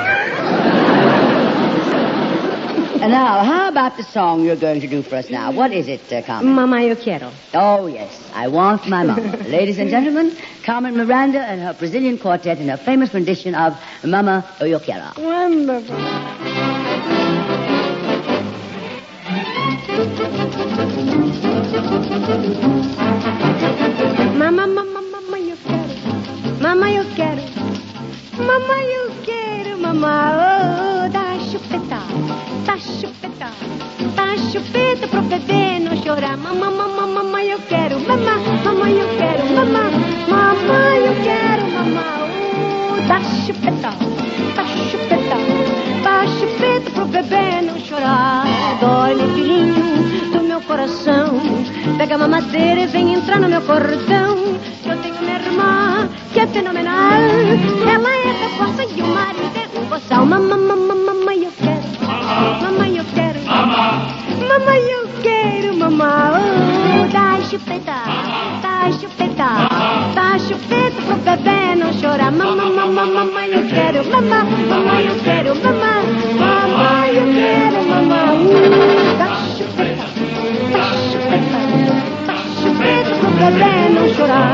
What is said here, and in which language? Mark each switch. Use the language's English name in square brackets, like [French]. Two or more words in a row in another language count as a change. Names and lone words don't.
[English] And now, how about the song you're going to do for us now? What is it, Carmen? [Spanish] Mama, yo quiero. [English] Oh, yes. I want my mama. Ladies and gentlemen, Carmen Miranda and her Brazilian quartet in her famous rendition of Mama, yo quiero. Wonderful. [Spanish] Mama, yo quiero. Mama, yo quiero. Mama, yo quiero. Mama, [Portuguese] oh, dá chupeta. Dá chupeta. Dá chupeta pro bebê não chorar. Mama, eu quero. Mama, eu quero. Mama, eu quero. Mama, oh, dá chupeta. Dá chupeta. Dá chupeta pro bebê não chorar. Dói no filhinho do meu coração. Pega a mamadeira e vem entrar no meu cordão. Eu tenho minha irmã que é fenomenal. Ela é da força e o marido é um boçal. [Spanish] Mamma, mamma, mamma, yo quiero. Mamma, yo quiero. Mamma, yo quiero, mamma. [Portuguese] Oh, dá chupeta, pro bebê não chorar. Mamma, mamma, mamma, eu quero. Mamma, mamma, eu quero. Mamma, mamma, eu quero, mamma. Dá chupeta pro bebê não chorar.